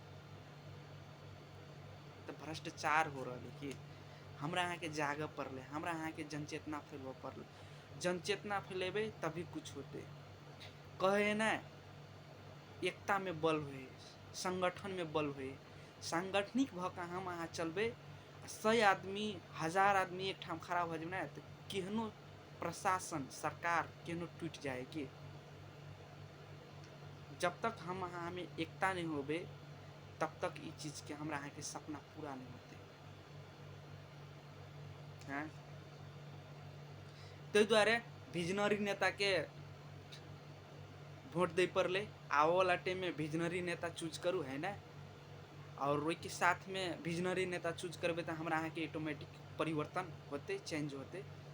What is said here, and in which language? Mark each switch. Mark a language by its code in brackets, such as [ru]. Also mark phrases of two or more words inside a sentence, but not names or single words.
[mai] तो भ्रष्टाचार हो रहा है कि हमरा यहाँ के जाग पड़ले, हमरा यहाँ के जनचेतना फैलव पड़ल। जनचेतना फैलेबे तभी कुछ होते। कहे ना एकता में बल हुए, संगठन में बल हुए। सांगठनिक भका हम अहाँ चलबे, 100 आदमी 1000 आदमी एक ठाम खड़ा हो जाए तो केहनो प्रशासन सरकार केहनो टूट जाए कि जब तक हम अहाँ में एकता नहीं होबे तब तक ये चीज़ के हमरा अहाँ के सपना पूरा नहीं होते हैं। तो द्वारे विजनरी नेता के वोट दे पड़ले, आओ वाला टाइम में विजनरी नेता चूज करूँ है ना, और वही के साथ में विजनरी नेता चूज करबे तो हमरा अहाँ के ऑटोमेटिक परिवर्तन होते, चेंज होते।